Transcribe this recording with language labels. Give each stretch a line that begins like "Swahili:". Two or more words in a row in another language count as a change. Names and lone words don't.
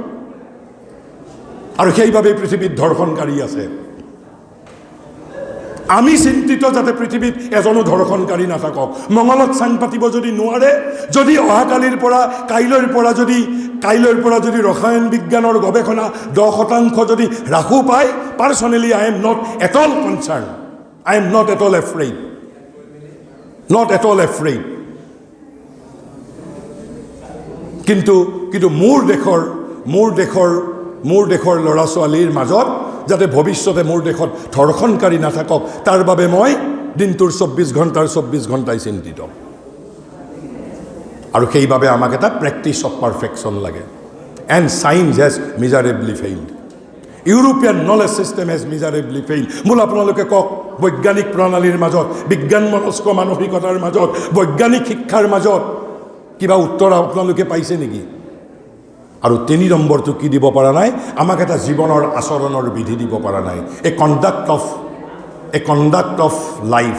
Assamese: আৰু সেইবাবেই পৃথিৱীত ধৰ্ষণকাৰী আছে। আমি চিন্তিত যাতে পৃথিৱীত এজনো ধৰ্ষণকাৰী নাথাকক। মঙলত চাং পাতিব যদি নোৱাৰে, যদি অহাকালিৰ পৰা কাইলৈৰ পৰা যদি ৰসায়ন বিজ্ঞানৰ গৱেষণা 10% যদি হ্ৰাসো পায়,
English: personally I am not at all concern, I am not at all afraid. Not at all afraid.
Assamese: কিন্তু মোৰ দেশৰ ল'ৰা ছোৱালীৰ মাজত যাতে ভৱিষ্যতে মোৰ দেশত ধৰ্ষণকাৰী নাথাকক, তাৰ বাবে মই দিনটোৰ 24 ঘণ্টাই চিন্তিত। আৰু সেইবাবে আমাক এটা
English: practice of perfection
Assamese: লাগে।
English: and science has miserably failed. European knowledge system has miserably failed.
Assamese: মূল আপোনালোকে কওক বৈজ্ঞানিক প্ৰণালীৰ মাজত বিজ্ঞান মনস্ক মানসিকতাৰ মাজত বৈজ্ঞানিক শিক্ষাৰ মাজত কিবা উত্তৰ আপোনালোকে পাইছে নেকি? আৰু 3 নম্বৰটো কি দিব পৰা নাই? আমাক এটা জীৱনৰ আচৰণৰ বিধি দিব পৰা নাই।
English: a conduct of life.